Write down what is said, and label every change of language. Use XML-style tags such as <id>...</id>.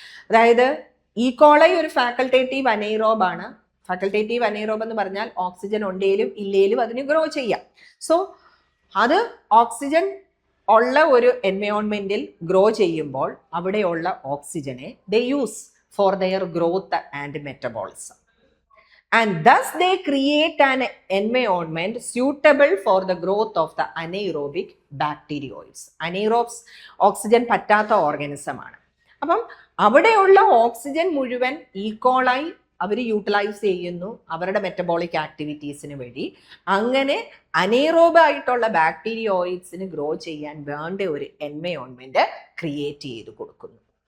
<ml>അതായത് ഈക്കോളൈ ഒരു facultative അനൈറോബാണ്. Facultative അനൈറോബ് എന്ന് പറഞ്ഞാൽ ഓക്സിജൻ ഉണ്ടേലും ഇല്ലേലും അതിന് ഗ്രോ ചെയ്യാം. സോ അത് ഓക്സിജൻ ഉള്ള ഒരു എൻവയോൺമെന്റിൽ ഗ്രോ ചെയ്യുമ്പോൾ അവിടെയുള്ള ഓക്സിജനെ</ml> <en>They use for their growth and metabolism. And thus they create an environment suitable for the growth of the anaerobic bacterioids.</en> <ml>Anaerobes oxygen പറ്റാത്ത ഓർഗാനിസം ആണ്. അപ്പം അവിടെയുള്ള ഓക്സിജൻ മുഴുവൻ ഈക്കോളൈ അവർ യൂട്ടിലൈസ് ചെയ്യുന്നു അവരുടെ മെറ്റബോളിക് ആക്ടിവിറ്റീസിന് വേണ്ടി. അങ്ങനെ അനൈറോബ് ആയിട്ടുള്ള ബാക്ടീരിയോയിഡ്സിന് ഗ്രോ ചെയ്യാൻ വേണ്ട ഒരു എൻവയോൺമെന്റ് ക്രിയേറ്റ് ചെയ്ത് കൊടുക്കുന്നു.</ml>